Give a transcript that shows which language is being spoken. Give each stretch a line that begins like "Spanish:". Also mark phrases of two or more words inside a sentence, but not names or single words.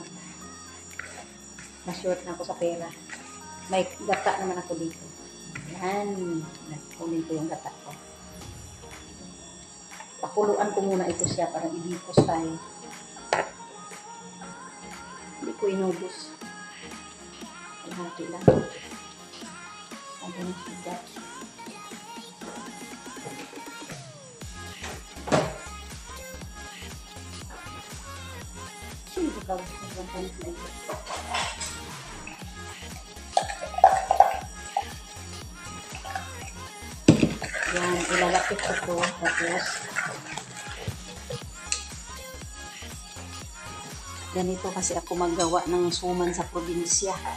Filipino: Na-short na ako sa pera. May gata naman ako dito. Yan. Kunin ko yung gata ko. Pakuluan ko muna ito siya para ibikos tayo. Hindi ko inubos. Hati lang.
Indonesian: Ada yang sudah. Sini kita buatkan lagi.
Filipino: Yan, ilalapit ko ito. Tapos Ganito kasi ako maggawa ng suman sa probinsya.